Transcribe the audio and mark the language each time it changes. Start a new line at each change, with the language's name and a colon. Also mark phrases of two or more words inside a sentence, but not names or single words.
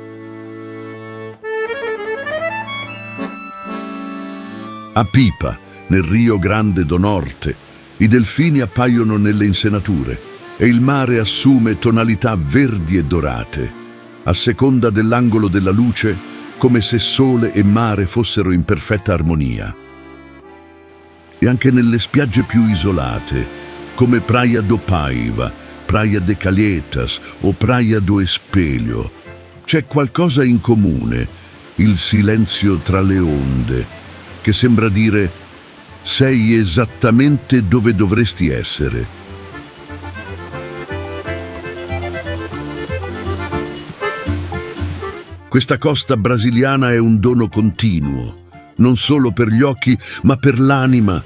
Italian: A Pipa, nel Rio Grande do Norte, i delfini appaiono nelle insenature e il mare assume tonalità verdi e dorate, a seconda dell'angolo della luce, come se sole e mare fossero in perfetta armonia. E anche nelle spiagge più isolate, come Praia do Paiva, Praia de Calhetas o Praia do Espelho, c'è qualcosa in comune, il silenzio tra le onde, che sembra dire: sei esattamente dove dovresti essere. Questa costa brasiliana è un dono continuo, non solo per gli occhi, ma per l'anima.